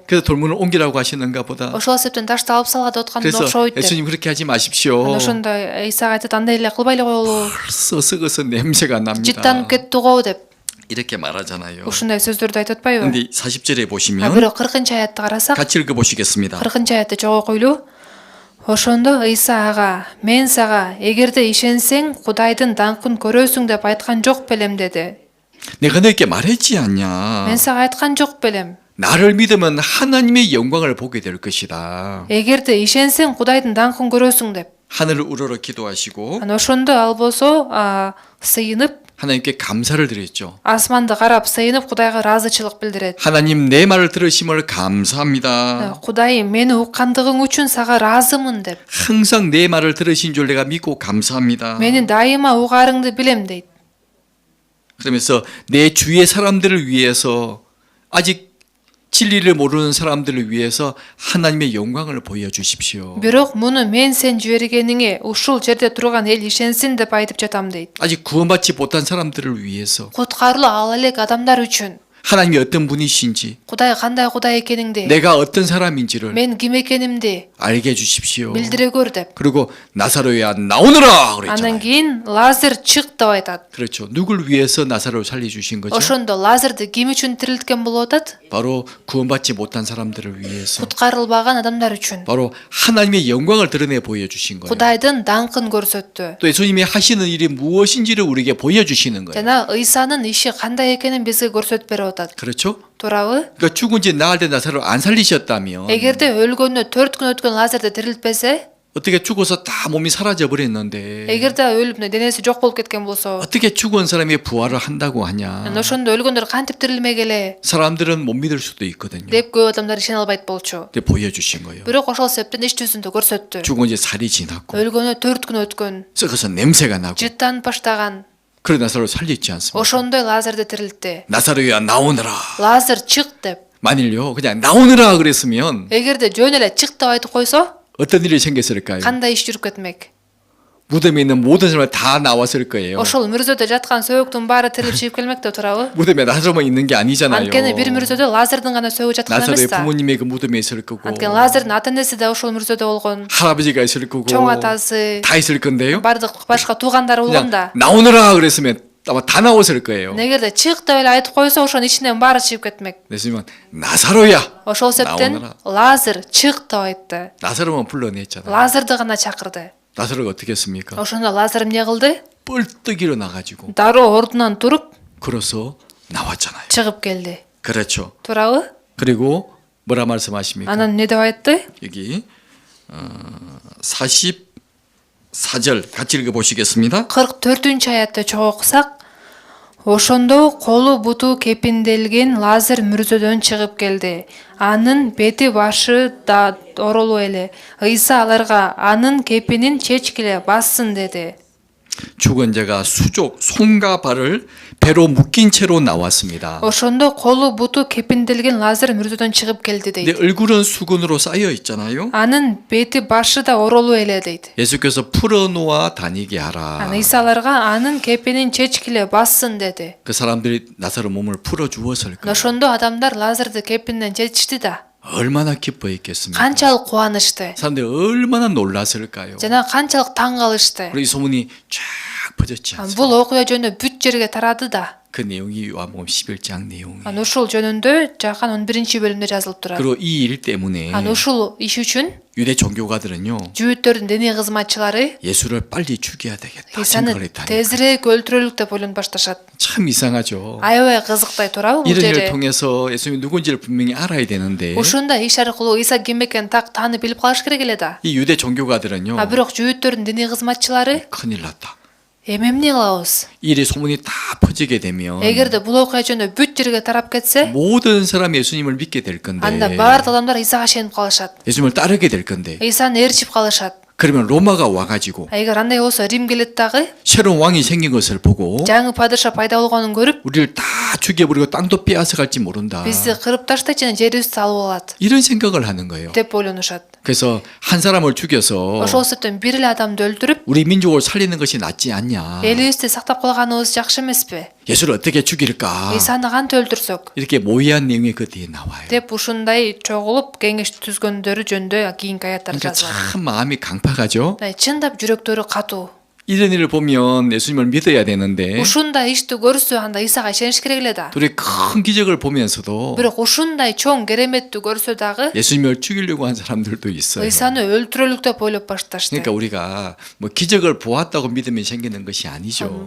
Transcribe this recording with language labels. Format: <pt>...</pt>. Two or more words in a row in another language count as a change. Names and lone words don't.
<ko>그래서 돌문을 옮기라고 하시는가 보다.</ko> <ky>Ошол себептен ташты алып салат деп аткан</ky> <ko>그래서</ko> <ky>окшойт деп.</ky> <ko>예수님 그렇게 하지 마십시오.</ko> <ky>Ошондо Ыйсага айтат андай эле кылбай эле коелу.</ky> <ko>벌써 썩어서 냄새가 납니다.</ko> <ky>Жыттанып кетти го деп.</ky> <ko>이렇게 말하잖아요.</ko> <ky>Ушундай сөздөрдү айтып атпайбы?</ky> <ko>근데 40절에 보시면</ko> <ky>Бирок 40-аятты карасак,</ky> <ko>같이 읽어보시겠습니다.</ko> <ky>40-аятты чогуу койлуу. Ошондо Ыйса ага, мен сага эгерде ишенсең Кудайдын даңкын көрөсүң деп айткан жок белем деди.</ky> <ko>내가 너에게 말했지 않냐.</ko> <ky>Мен сага айткан жок белем.</ky> <ko>나를 믿으면 하나님의 영광을 보게 될 것이다.</ko> <ky>Эгерде ишенсең Кудайдын даңкын көрөсүң деп.</ky> <ko>하늘을 우러러 기도하시고</ko> <ky>Ошондо ал болсо сыйынып,</ky> <ko>하나님께 감사를 드렸죠.</ko> <ky>асманды карап сыйынып Кудайга ыраазычылык билдирет.</ky> <ko>하나님 내 말을 들으심을 감사합니다.</ko> <ky>Кудай мени уккандыгың үчүн сага ыраазымын деп.</ky> <ko>항상 내 말을 들으신 줄 내가 믿고 감사합니다.</ko> <ky>Мени дайыма угаарыңды билем дейт.</ky> <ko>그러면서 내 주위의 사람들을 위해서 아직 진리를 모르는 사람들을 위해서 하나님의 영광을 보여주십시오.</ko> <ky>Бирок муну мен сен жибергениңе ушул жерде турган эл ишенсин деп айтып жатам дейт.</ky> <ko>아직 구원받지 못한 사람들을 위해서</ko> <ky>Куткарылуу ала элек адамдар үчүн</ky> <ko>하나님이 어떤 분이신지</ko> <ky>Кудай кандай Кудай экениңди,</ky> <ko>내가 어떤 사람인지를</ko> <ky>мен ким экенимди</ky> <ko>알게 해주십시오.</ko> <ky>билдире көр деп.</ky> <ko>그리고 나사로야 나오너라</ko> <ky>Андан</ky> <ko>그랬잖아요.</ko> <ky>кийин Лазар чык деп айтат.</ky> <ko>그렇죠. 누굴 위해서 나사로를 살려주신 거죠?</ko> <ky>Ошондо Лазарды ким үчүн тирилткен болуп атат?</ky> <ko>바로 구원받지 못한 사람들을 위해서</ko> <ky>Куткарылбаган адамдар үчүн.</ky> <ko>바로 하나님의 영광을 드러내 보여주신 거예요.</ko> <ky>Кудайдын даңкын көрсөттү.</ky> <ko>또 예수님이 하시는 일이 무엇인지를 우리에게 보여주시는 거예요.</ko> <ky>Жана Ыйсанын иши кандай экенин бизге көрсөтүп берип атат.</ky> <ko>그렇죠?</ko> <ky>Туурабы?</ky> <ko>그러니까 죽은 지 나흘 된 나사로를 안 살리셨다면</ko> <ky>Эгерде өлгөндө 4 күн өткөн Лазарды тирилтпесе,</ky> <ko>어떻게 죽어서 다 몸이 사라져 버렸는데</ko> <ky>эгерде өлүп денеси жок болуп кеткен болсо,</ky> <ko>어떻게 죽은 사람이 부활을 한다고 하냐?</ko> <ky>ошондо өлгөндөр кантип тирилмек эле</ky> <ko>사람들은 못 믿을 수도 있거든요.</ko> <ky>деп көп адамдар ишене албайт болчу.</ky> <ko>근데 보여주신 거예요.</ko> <ky>Бирок ошол себептен иш жүзүндө көрсөттү.</ky> <ko>죽은 지 살이 지났고</ko> <ky>өлгөнү 4 күн өткөн,</ky> <ko>썩어서 냄새가 나고</ko> <ky>жыттанып баштаган.</ky> <ko>그런 나사로를 살렸지 않습니까?</ko> <ky>Ошондой Лазарды тирилтти.</ky> <ko>나사로야 나오너라.</ko> <ky>Лазар чык деп.</ky> <ko>만일요 그냥 나오너라 그랬으면</ko> <ky>Эгерде жөн эле чык деп айтып койсо,</ky> <ko>어떤 일이 생겼을까요?</ko> <ky>кандай иш жүрүп кетмек?</ky> <ko>무덤에 있는 모든 사람이 다 나왔을 거예요.</ko> <ky>ошол мүрзөдө жаткан сөөгүн баары тирилип чыгып келмекте, туурабы?</ky> <ko>무덤에 나사로만 있는 게 아니잖아요.</ko> <ky>Анткени бир мүрзөдө Лазардын гана сөөгү жаткан</ky> <ko>나사로의</ko> <ky>эмес да.</ky> <ko>부모님이 그 무덤에 있을 거고</ko> <ky>Анткени Лазардын ата энеси да ошол мүрзөдө болгон,</ky> <ko>할아버지가 있을 거고</ko> <ky>чоң атасы,</ky> <ko>다 있을 건데요.</ko> <ky>бардык башка туугандары болгон</ky> <ko>그냥</ko> <ky>да.</ky> <ko>나오너라 그랬으면 아마 다 나왔을 거예요.</ko> <ky>Эгерде чык деп эле айтып койсо, ошонун ичинен баары чыгып кетмек.</ky> <ko>그랬으면 나사로야.</ko> <ky>Ошол себептен</ky> <ko>나오너라.</ko> <ky>Лазар чык деп айтты.</ky> <ko>나사로만 불러냈잖아요.</ko> <ky>Лазарды гана чакырды.</ky> <ko>나사로가 어떻게 했습니까?</ko> <ky>Ошондо Лазар эмне кылды?</ky> <ko>뻘떡 일어나가지고</ko> <ky>Дароо ордунан туруп</ky> <ko>걸어서 나왔잖아요.</ko> <ky>чыгып келди.</ky> <ko>그렇죠.</ko> <ky>Туурабы?</ky> <ko>그리고 뭐라 말씀하십니까?</ko> <ky>Анан эмне деп айтты?</ky> <ko>여기 44절 같이 읽어보시겠습니다.</ko> <ky>44-аятты чогуу окусак, ошондо колу буту кепинделген Лазар мүрзөдөн чыгып келди. Анын бети башы да оролуп эле. Ыйса аларга анын кепинин чечкиле бассын деди.</ky> <ko>죽은 자가 수족, 손과 발을 배로 묶인 채로 나왔습니다.</ko> <ky>Ошондо колу буту кепинделген Лазар мүрзөдөн чыгып келди</ky> <ko>근데</ko> <ky>дейт.</ky> <ko>얼굴은 수건으로 쌓여 있잖아요.</ko> <ky>Анын бети башы да оролуп эле дейт.</ky> <ko>예수께서 풀어놓아 다니게 하라.</ko> <ky>Аны Ыйса аларга анын кепинин чечкиле бассын деди.</ky> <ko>그 사람들이 나사로 몸을 풀어 주었을 거예요.</ko> <ky>Ошондо адамдар Лазарды кепинден чечишти да.</ky> <ko>얼마나 기뻐했겠습니까?</ko> <ky>Канчалык кубанычты.</ky> <ko>사람들이 얼마나 놀랐을까요?</ko> <ky>жана канчалык таң калышты.</ky> <ko>그리고 이 소문이 쫙 퍼졌지 않습니까?</ko> <ky>Бул окуя жөнүндө бүт жерге тарады да.</ky> <ko>그 내용이 요한복음 11장 내용이에요.</ko> <ky>Аны ушул жөнүндө Жакан 11-бөлүмдө жазылып турат.</ky> <ko>그리고 이 일 때문에</ko> <ky>Аны ушул иш үчүн</ky> <ko>유대 종교가들은요</ko> <ky>жүүттөрдүн диний кызматчылары</ky> <ko>예수를 빨리 죽여야 되겠다</ko> <ky>Исаны</ky> <ko>생각을 했다니까.</ko> <ky>тезирээк өлтүрөлүк деп ойлонуп башташат.</ky> <ko>참 이상하죠.</ko> <ky>Аябай кызыктай турабы бул</ky> <ko>이런 일을</ko> <ky>жерде.</ky> <ko>통해서 예수님이 누군지를 분명히 알아야 되는데</ko> <ky>Ушундай иш аркылуу Ыйса ким экенин так таанып билип калыш керек эле да.</ky> <ko>이 유대 종교가들은요</ko> <ky>А бирок жүүттөрдүн диний кызматчылары</ky> <ko>큰일 났다.</ko> <ky>эмне кылабыз?</ky> <ko>이 일이 소문이 다 퍼지게 되면</ko> <ky>Эгерде бул окуя жөнүндө бүт жерге тарап кетсе,</ky> <ko>모든 사람이 예수님을 믿게 될 건데</ko> <ky>анда баардык адамдар Ыйсага ишенип калышат.</ky> <ko>예수님을 따르게 될 건데</ko> <ky>Ыйсаны ээрчип калышат.</ky> <ko>그러면 로마가 와가지고</ko> <ky>А эгер андай болсо Рим келет дагы</ky> <ko>새로운 왕이 생긴 것을 보고</ko> <ky>жаңы падыша пайда болгонун көрүп,</ky> <ko>우리를 다 죽여버리고 땅도 빼앗아갈지 모른다.</ko> <ky>бизди кырып таштайт жана жерибизди алып алат</ky> <ko>이런 생각을 하는 거예요.</ko> <ky>деп ойлонушат.</ky> <ko>그래서 한 사람을 죽여서</ko> <ky>Ошол себептен бир эле адамды өлтүрүп,</ky> <ko>우리 민족을 살리는 것이 낫지 않냐.</ko> <ky>элибизди сактап калганыбыз жакшы эмеспи?</ky> <ko>예수를 어떻게 죽일까.</ko> <ky>Ыйсаны кантип өлтүрсөк?</ky> <ko>이렇게 모의한 내용이 그 뒤에 나와요.</ko> <ky>деп ушундай чогулуп кеңеш түзгөндөрү жөнүндө кийинки аяттар</ky> <ko>그러니까</ko> <ky>жазылат.</ky> <ko>참 마음이 강팍하죠.</ko> <ky>Чындап жүрөктөрү катуу.</ky> <ko>이런 일을 보면 예수님을 믿어야 되는데</ko> <ky>Ушундай ишти көрсө анда Ыйсага ишениш керек эле да.</ky> <ko>둘이 큰 기적을 보면서도</ko> <ky>Бирок ушундай чоң кереметтү көрсө дагы</ky> <ko>예수님을 죽이려고 한 사람들도 있어요.</ko> <ky>Ыйсаны өлтүрөлүк деп ойлоп башташты.</ky> <ko>그러니까 우리가 뭐 기적을 보았다고 믿음이 생기는 것이 아니죠.</ko>